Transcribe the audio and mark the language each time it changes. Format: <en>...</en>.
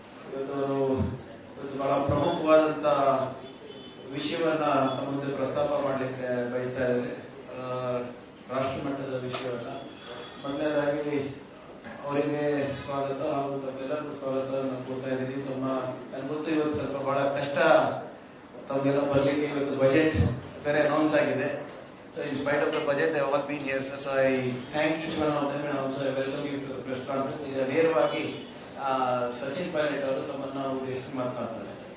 <kn>ಇವತ್ತು ಬಹಳ ಪ್ರಮುಖವಾದಂಥ ವಿಷಯವನ್ನ ತಮ್ಮ ಮುಂದೆ ಪ್ರಸ್ತಾಪ ಮಾಡಲಿಕ್ಕೆ ಬಯಸ್ತಾ ಇದ್ದಾರೆ. ರಾಷ್ಟ್ರ ಮಟ್ಟದ ವಿಷಯವನ್ನ ಮೊದಲನೇದಾಗಿ ಅವರಿಗೆ ಸ್ವಾಗತ ಹಾಗೂ ತಮ್ಮೆಲ್ಲರಿಗೂ ಸ್ವಾಗತ ನಾನು ಕೊಡ್ತಾ ಇದ್ದೀನಿ. ನನ್ಗೆ ಗೊತ್ತು ಇವತ್ತು ಸ್ವಲ್ಪ ಬಹಳ ಕಷ್ಟ ತಮಗೆಲ್ಲ ಬರಲಿಕ್ಕೆ. ಇವತ್ತು ಬಜೆಟ್ ಬೇರೆ ಅನೌನ್ಸ್ ಆಗಿದೆ.</kn> <en>So in spite of the budget, they have all been here. So I thank each one of them and also I welcome you to the press conference.</en> <kn>ಈಗ ನೇರವಾಗಿ ಸಚಿನ್ ಪೈಲಟ್ ಅವರು ತಮ್ಮನ್ನ ಉದ್ದೇಶಿಸಿ ಮಾತನಾಡ್ತಾರೆ.</kn>